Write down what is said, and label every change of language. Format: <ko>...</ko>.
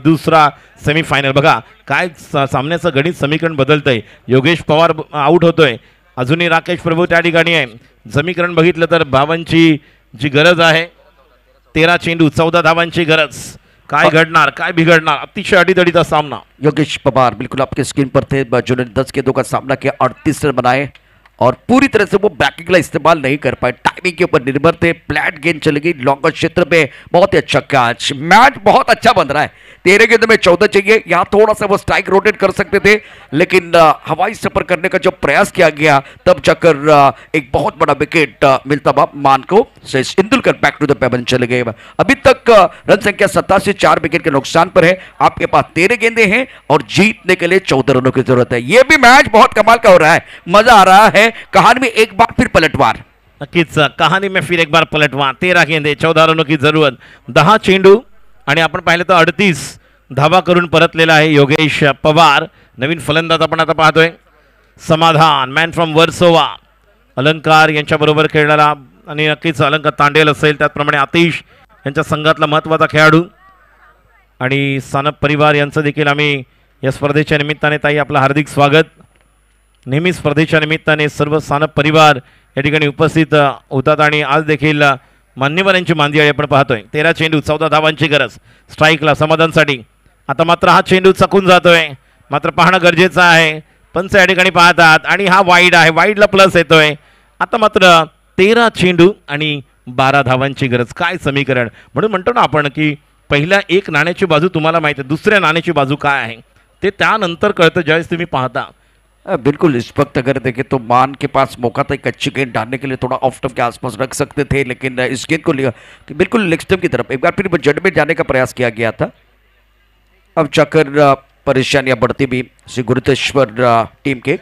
<mr>दुसरा सेमीफायनल. बघा काय सामन्याचं गणित समीकरण बदलतंय. योगेश पवार आउट होतोय, अजूनही राकेश प्रभू त्या ठिकाणी आहे. समीकरण बघितलं तर धावांची जी गरज आहे 13 चेंडू 14 धावांची गरज. काय घडणार, काय बिघडणार? अतिशय अडीदडीचा सामना.</mr> <hi>योगेश पवार बिल्कुल आपके स्क्रीन पर थे, जिन्होंने 10 गेंदों का सामना किया, 38 रन बनाए और पूरी तरह से वो बैकिंग का इस्तेमाल नहीं कर पाए. टाइमिंग के ऊपर निर्भर थे. फ्लैट गेंद चली गई लॉन्गर क्षेत्र में. बहुत ही अच्छा कैच. मैच बहुत अच्छा बन रहा है. 13 गेंद में 14 चाहिए. यहाँ थोड़ा सा वो स्ट्राइक रोटेट कर सकते थे, लेकिन हवाई सफर करने का जो प्रयास किया गया तब जाकर एक बहुत बड़ा विकेट मिलता हुआ मान को. Indulkar</hi> <en>back to the pavilion</en> <hi>चले गए. अभी तक रन संख्या 87, 4 विकेट के नुकसान पर है. आपके पास 13 गेंदे हैं और जीतने के लिए 14 रनों की जरूरत है. यह भी मैच बहुत कमाल का हो रहा है. मजा आ रहा है. कहानी में एक बार फिर पलटवार. नक्कीच कहानी में फिर एक बार पलटवार. 13 गेंदे 14 रनों की जरूरत.</hi> <mr>10 चेंडू आणि आपण पाहिलं तर 38 धावा करून परतलेला आहे योगेश पवार. नवीन फलंदाज आपण आता पाहतोय समाधान,</mr> <en>Man from Versova.</en> <mr>अलंकार यांच्याबरोबर खेळणारा आणि नक्कीच अलंकार तांडेल असेल, त्याचप्रमाणे आतिश यांच्या संघातला महत्त्वाचा खेळाडू आणि सानप परिवार यांचं देखील आम्ही या स्पर्धेच्या निमित्ताने ताई आपलं हार्दिक स्वागत. नेहमी स्पर्धेच्या निमित्ताने सर्व सानप परिवार या ठिकाणी उपस्थित होतात आणि आज देखील मान्यवरांची मांदियाळी आपण पाहतोय. 13 चेंडू 14 धावांची गरज स्ट्राईकला समाधानसाठी. आता मात्र हा चेंडू चकून जातोय, मात्र पाहणं गरजेचं आहे. पंच या ठिकाणी पाहतात आणि हा वाईड आहे, वाईडला प्लस येतोय. आता मात्र 13 चेंडू आणि 12 धावांची गरज. काय समीकरण. म्हणून म्हणतो ना आपण की पहिल्या एक नाण्याची बाजू तुम्हाला माहिती आहे, दुसऱ्या नाण्याची बाजू काय आहे ते त्यानंतर कळतं ज्यावेळेस तुम्ही पाहता.</mr> <hi>बिल्कुल इस वक्त अगर देखें तो मान के पास मौका था एक अच्छी गेंद डालने के लिए, थोड़ा ऑफ स्टंप के आसपास रख सकते थे, लेकिन इस गेंद को लिया कि बिल्कुल लेग स्टंप की तरफ एक बार फिर जड़ में जाने का प्रयास किया गया था. अब जाकर परेशानियां बढ़ती भी श्री गुरुतेश्वर टीम के.</hi>